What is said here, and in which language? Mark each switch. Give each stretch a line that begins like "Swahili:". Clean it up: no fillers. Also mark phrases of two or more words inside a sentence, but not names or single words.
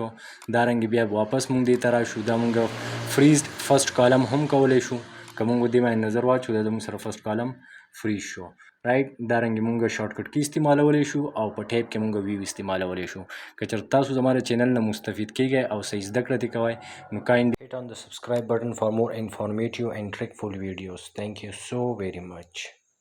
Pashto: دارنګې بیا واپس مونږ دې ته راشو. دا مونږ
English: freezed first column
Pashto: هم کولی شو. که مونږ دې باندې نظر واچو دا زمونږ سره
English: first column freeze
Pashto: شو رایټ. دارنګې مونږ
English: short cut key
Pashto: استعمالولی شو او په ټیب کې مونږ ویو استعمالولی شو. که چېرته تاسو زما د چینل نه مستفید کیږئ او صحیح زده کړه ترې کوئ نو کایند
English: hit on the subscribe button for more informative and trickful videos. Thank you so very much.